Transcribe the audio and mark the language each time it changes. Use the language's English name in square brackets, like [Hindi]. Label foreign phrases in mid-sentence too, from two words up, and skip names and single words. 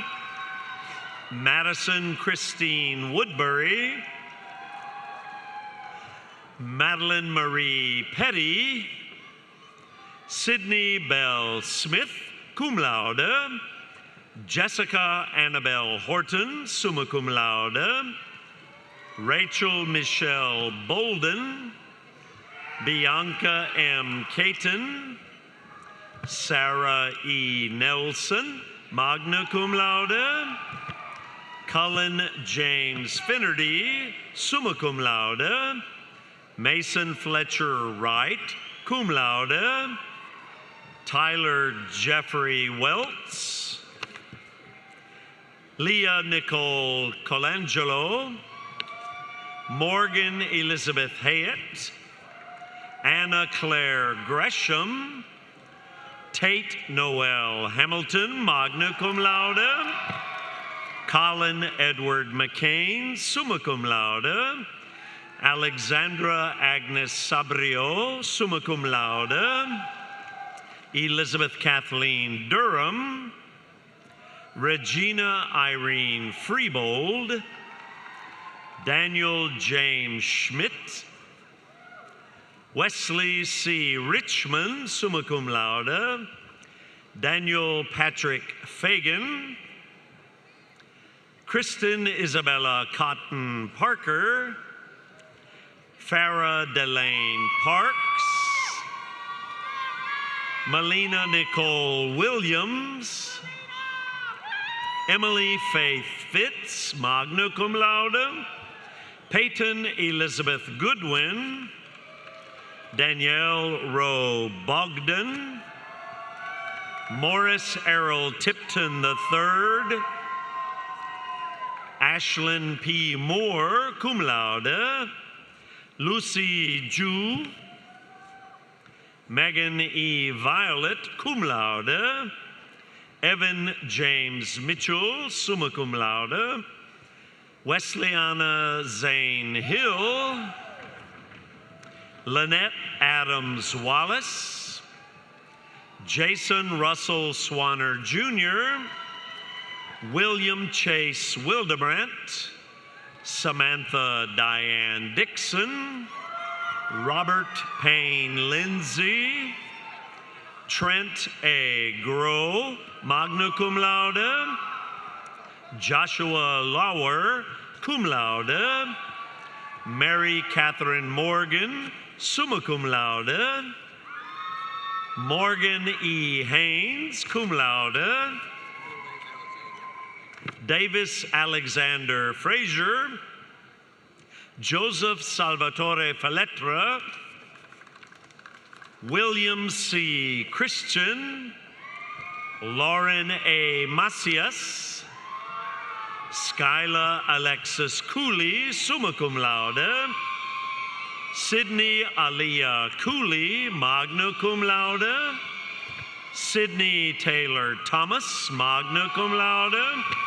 [English] Madison Christine Woodbury. Madeline Marie Petty. Sydney Bell Smith, [Latin] cum laude. [English] Jessica Annabelle Horton, [Latin] summa cum laude. [English] Rachel Michelle Bolden. Bianca M. Caton. Sarah E. Nelson, [Latin] magna cum laude. [English] Cullen James Finnerty, [Latin] summa cum laude. [English] Mason Fletcher Wright, [Latin] cum laude. [English] Tyler Jeffrey Welts. Leah Nicole Colangelo. Morgan Elizabeth Hayett. Anna Claire Gresham. Tate Noel Hamilton, [Latin] magna cum laude. [English] Colin Edward McCain, [Latin] summa cum laude. [English] Alexandra Agnes Sabrio, [Latin] summa cum laude. [English] Elizabeth Kathleen Durham. Regina Irene Freebold. Daniel James Schmidt. Wesley C. Richmond, [Latin] summa cum laude. [English] Daniel Patrick Fagan. Kristen Isabella Cotton Parker. Farah Delane Parks. Melina Nicole Williams. Emily Faith Fitz, [Latin] magna cum laude. [English] Peyton Elizabeth Goodwin. Danielle Rowe Bogdan. Morris Errol Tipton III. Ashlyn P. Moore, [Latin] cum laude. [English] Lucy Ju. Megan E. Violet, [Latin] cum laude. [English] Evan James Mitchell, [Latin] summa cum laude. [English] Wesleyana Zane Hill. Lynette Adams Wallace. Jason Russell Swanner Jr. William Chase Wildebrandt. Samantha Diane Dixon. Robert Payne Lindsay. Trent A. Groh, [Latin] magna cum laude. [English] Joshua Lauer, [Latin] cum laude. [English] Mary Catherine Morgan, [Latin] summa cum laude. [English] Morgan E. Haynes, [Latin] cum laude. [English] Davis Alexander Frazier. Joseph Salvatore Faletra. William C. Christian. Lauren A. Macias. Skyla Alexis Cooley, [Latin] summa cum laude. [English] Sydney Aliyah Cooley, [Latin] magna cum laude. [English] Sydney Taylor Thomas, [Latin] magna cum laude.